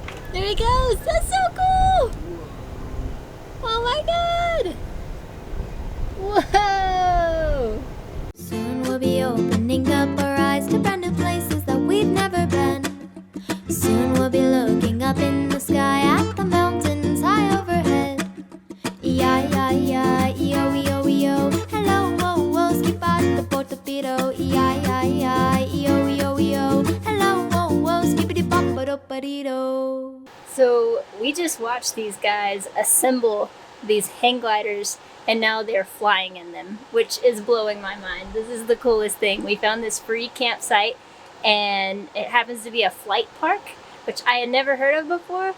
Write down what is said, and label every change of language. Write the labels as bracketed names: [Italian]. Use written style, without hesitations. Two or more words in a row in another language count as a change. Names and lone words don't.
[English] There he goes! That's so cool! Oh my god! Whoa! Soon we'll be opening up our eyes to brand new places that we've never been. Soon we'll be looking up in the sky at the mountains high overhead. E-I-I-I, E-O-E-O-E-O. Hello, whoa, whoa, skip out the portofino. E-I-I-I, E-O-E-O-E-O. Hello, whoa, whoa, skippity-bop-a-dop-a-dee-do. So we just watched these guys assemble these hang gliders and now they're flying in them, which is blowing my mind. This is the coolest thing. We found this free campsite and it happens to be a flight park, which I had never heard of before.